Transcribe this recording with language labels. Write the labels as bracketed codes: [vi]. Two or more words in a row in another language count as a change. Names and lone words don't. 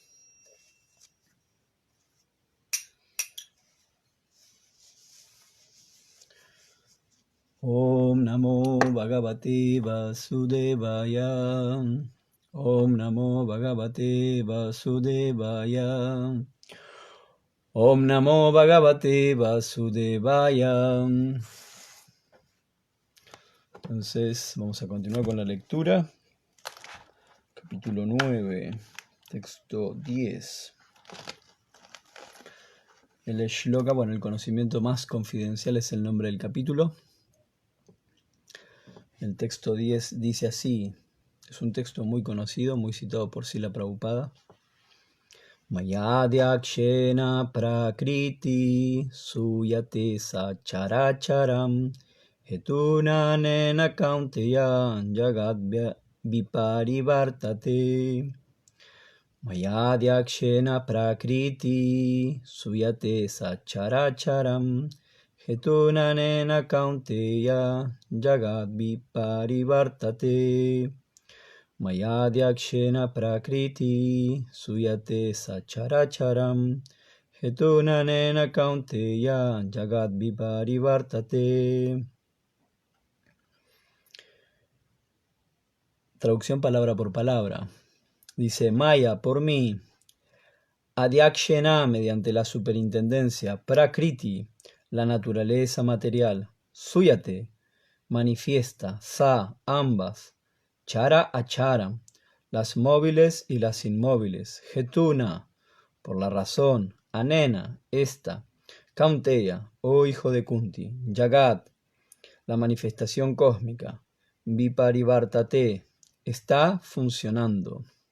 [sa] ॐ नमो भगवते वासुदेवाय. ॐ नमो भगवते वासुदेवाय. ॐ नमो भगवते वासुदेवाय. [es] Entonces vamos a continuar con la lectura. Capítulo 9, texto 10. El shloka, bueno, el conocimiento más confidencial es el nombre del capítulo. El texto 10 dice así, es un texto muy conocido, muy citado por Srila Prabhupada. [sa] मयाध्यक्षेण प्रकृतिः सूयते सचराचरम् हेतुनानेन कौन्तेय जगद् विपरिवर्तते. मयाध्यक्षेण प्रकृतिः सूयते सचराचरम् हेतुनानेन कौन्तेय जगद् विपरिवर्तते. मयाध्यक्षेण प्रकृतिः सूयते सचराचरम् हेतुनानेन कौन्तेय जगद् विपरिवर्तते. [es] Traducción palabra por palabra. Dice, Maya, por mí, Adhyakshena, mediante la superintendencia, Prakriti, la naturaleza material, Suyate, manifiesta, Sa, ambas, [sa] चर अचर, [es] las móviles y las inmóviles, Hetuna, por la razón, Anena, esta, Kaunteya, oh hijo de Kunti, Jagat, la manifestación cósmica, Viparivartate, está funcionando.